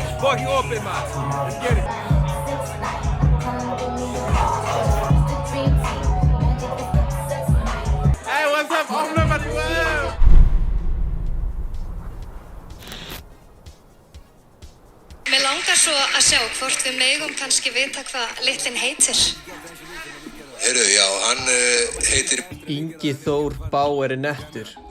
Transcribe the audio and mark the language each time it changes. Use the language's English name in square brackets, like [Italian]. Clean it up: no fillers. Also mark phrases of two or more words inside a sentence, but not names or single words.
[Icelandic] fucking opið maður. [English] Let's get it. Hey, what's up? [Icelandic] Opna maður, wow! Mér langar svo að sjá hvort við megum kannski vita hvað litlinn heitir. Heyrðu, já, hann heitir Ingi Þór Bauer nettur.